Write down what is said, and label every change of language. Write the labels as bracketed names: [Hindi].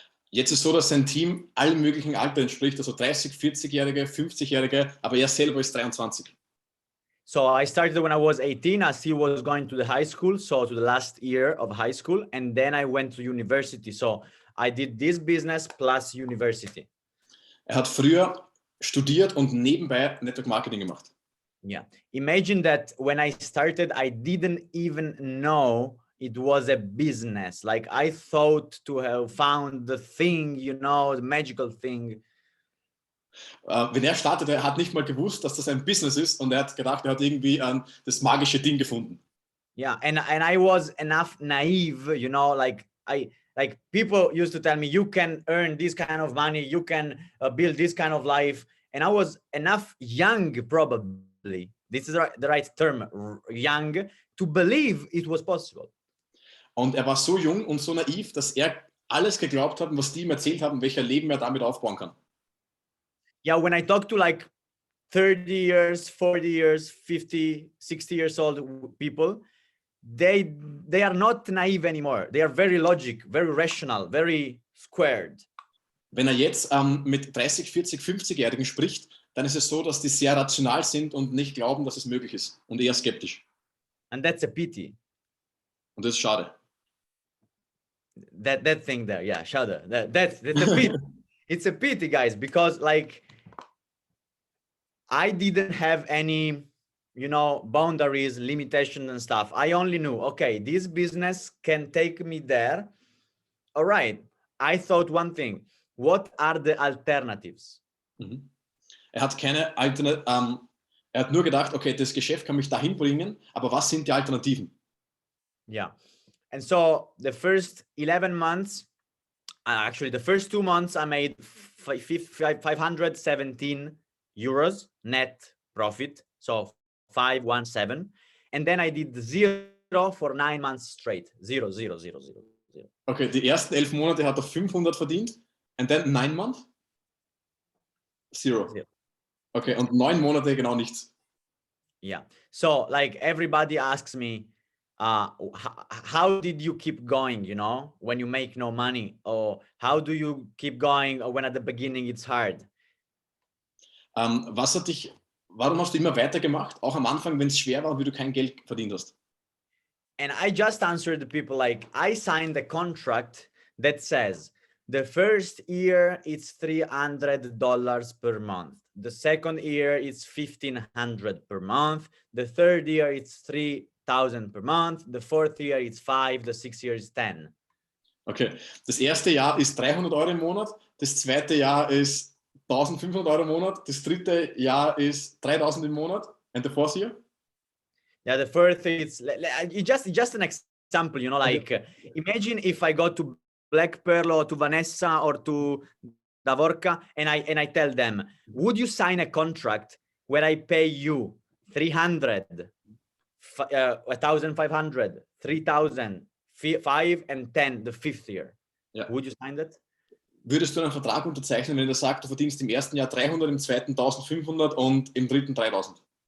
[German] Jetzt ist so, dass sein Team allen möglichen Alter entspricht, also 30, 40-Jährige, 50-Jährige, aber er selber ist 23. [English] So I started when I was 18. I still was going to the high school, so to the last year of high school, and then I went to university. So I did this business plus university. [German] Er hat früher studiert und nebenbei Network Marketing gemacht. [English] Yeah. Imagine that when I started, I didn't even know it was a business. Like I thought to have found the thing, you know, the magical thing. [German] Wenn er startete, er hat nicht mal gewusst, dass das ein Business ist und er hat gedacht, er hat irgendwie das magische Ding gefunden. [English] Yeah, and I was enough naive, you know, like people used to tell me, you can earn this kind of money, you can build this kind of life, and I was enough young, probably this is the right term, young, to believe it was possible. [German] Und er war so jung und so naiv, dass er alles geglaubt hat, was die ihm erzählt haben, welcher Leben er damit aufbauen kann. [English] Yeah, when I talk to like 30 years, 40 years, 50, 60 years old people, they are not naive anymore. They are very logic, very rational, very squared. [German] Wenn er jetzt mit 30, 40, 50-Jährigen spricht, dann ist es so, dass die sehr rational sind und nicht glauben, dass es möglich ist und eher skeptisch. [English] And that's a pity. [German] Und das ist schade. [English] That thing there, yeah, shudder. That's a pity. It's a pity, guys, because like I didn't have any, you know, boundaries, limitations and stuff. I only knew, okay, this business can take me there. All right. I thought one thing. What are the alternatives? Mhm. [German] Er hat keine er hat nur gedacht, okay, das Geschäft kann mich dahin bringen, aber was sind die Alternativen? [English] Yeah. And so the first 11 months, actually the first 2 months, I made 517 euros net profit. So 517. And then I did 0 for 9 months straight. 0, 0, 0, 0, 0. [German] Okay, die ersten 11 Monate hat er 500 verdient. [English] And then 9 months? 0. [German] Okay, und 9 Monate genau nichts. [English] Yeah. So like everybody asks me, how did you keep going, you know, when you make no money? Or how do you keep going when at the beginning it's hard? [German] Warum hast du immer weitergemacht, auch am Anfang, wenn es schwer war und wie du kein Geld verdient hast? [English] And I just answered the people like, I signed a contract that says the first year it's $300 per month. The second year it's $1,500 per month. The third year it's 3,000 per month. The fourth year it's 5. The sixth year is 10. [German] Okay, das erste Jahr ist 300 Euro im Monat. Das zweite Jahr ist 1.500 Euro im Monat. Das dritte Jahr ist 3.000 im Monat. [English] And the fourth year? Yeah, the fourth it's just an example, you know, like imagine if I go to Black Pearl or to Vanessa or to Davorka and I tell them, would you sign a contract where I pay you 300, 1,500, 3,000, 5 and 10 the fifth year? [German] Ja. [English] Would you sign that? [German] Würdest du einen Vertrag unterzeichnen, wenn er sagt, du verdienst im ersten Jahr 300, im zweiten 1.500 und im dritten 3.000?